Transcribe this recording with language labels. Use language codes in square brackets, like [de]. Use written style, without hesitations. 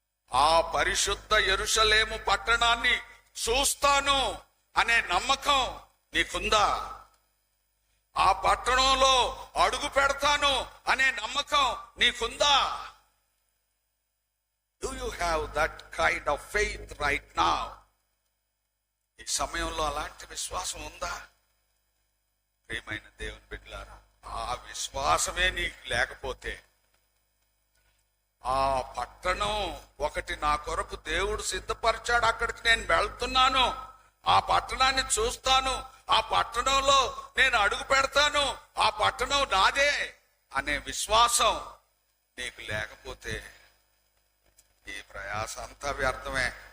[te] ఆ పరిశుద్ధ యెరూషలేము పట్టణాన్ని చూస్తాను అనే నమ్మకం నీకుందా? ఆ పట్టణంలో అడుగు పెడతాను అనే నమ్మకం నీకుందా? [en] Do you have that kind of faith right now? [te] ఈ సమయంలో అలాంటి విశ్వాసం ఉందా? ప్రియమైన దేవుని బిడ్డలారా, ఆ విశ్వాసమే నీకు లేకపోతే, ఆ పట్టణం ఒకటి నా కొరకు దేవుడు సిద్ధపరిచాడు, అక్కడికి నేను వెళ్తున్నాను, ఆ పట్టణాన్ని చూస్తాను, ఆ పట్టణంలో నేను అడుగు పెడతాను, ఆ పట్టణం నాదే అనే విశ్వాసం నీకు లేకపోతే ఈ ప్రయాస అంతా వ్యర్థమే.